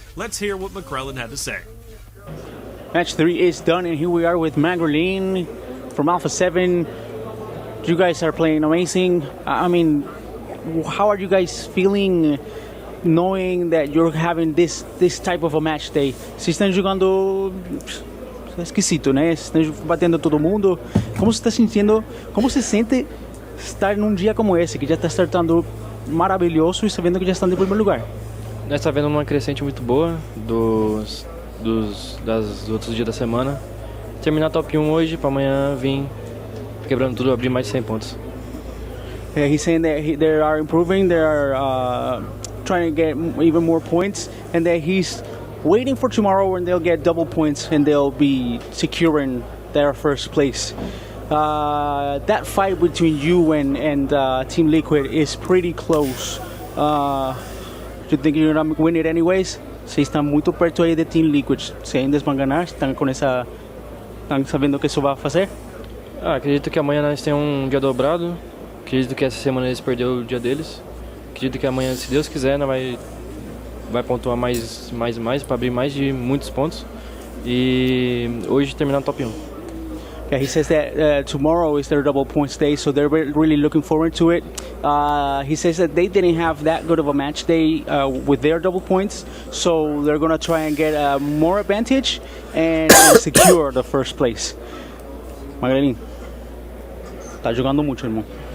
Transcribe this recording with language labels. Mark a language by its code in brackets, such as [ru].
[en] Let's hear what McGrellin had to say. Match 3 is done, and here we are with Magdalene from Alpha 7. You guys are playing amazing. I mean, how are you guys feeling knowing that you're having this type of a match day? [pt] Se estão jogando esquisito, né? Estão batendo todo mundo. Como se está sentindo? Como se sente estar num dia como esse, que já está startando maravilhoso e sabendo que já estão em primeiro lugar? Nós está vendo uma crescente muito boa dos outros dias da semana. Terminar top 1 hoje, para amanhã vir quebrando tudo, abrir mais de 100 pontos. [en] He's saying that they are improving, they are trying to get even more points, and that he's waiting for tomorrow when they'll get double points and they'll be securing their first place. That fight between you and Team Liquid is pretty close. Do you think you're gonna win it anyways? [pt] Vocês estão muito perto aí de Team Liquid. Se ainda vão ganhar, estão sabendo que isso vai fazer? Acredito que amanhã nós temos um dia dobrado. Acredito que essa semana eles perderam o dia deles. Acredito que amanhã, se Deus quiser, vai pontuar mais para abrir mais de muitos pontos. E hoje terminar no top 1. [en] Yeah, he says that tomorrow is their double points day, so they're really looking forward to it. He says that they didn't have that good of a match day with their double points, so they're going to try and get more advantage and secure the first place. [pt] Magdalene, tá jogando muito, irmão.